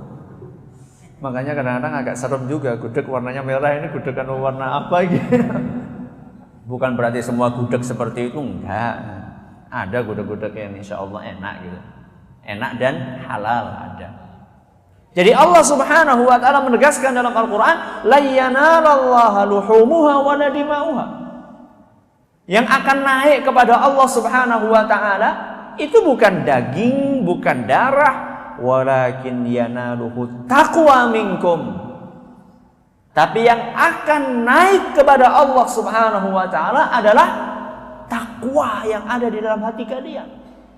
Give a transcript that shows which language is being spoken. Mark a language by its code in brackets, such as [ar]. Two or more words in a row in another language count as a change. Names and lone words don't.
[id] Makanya kadang-kadang agak serem juga. Gudeg warnanya merah, ini gudeg kan warna apa gitu. Bukan berarti semua gudeg seperti itu, enggak. Ada gudeg-gudeg yang [ar] إن شاء الله [id] enak gitu. Enak dan halal ada. Jadi Allah [ar] سبحانه وتعالى [id] menegaskan dalam Al-Qur'an, [ar] لا ينال الله لحومها ودماؤها. [id] Yang akan naik kepada Allah [ar] سبحانه وتعالى [id] itu bukan daging, bukan darah, [ar] ولكن يناله تقوى منكم. [id] Tapi yang akan naik kepada Allah [ar] سبحانه وتعالى [id] adalah takwa yang ada di dalam hati kalian.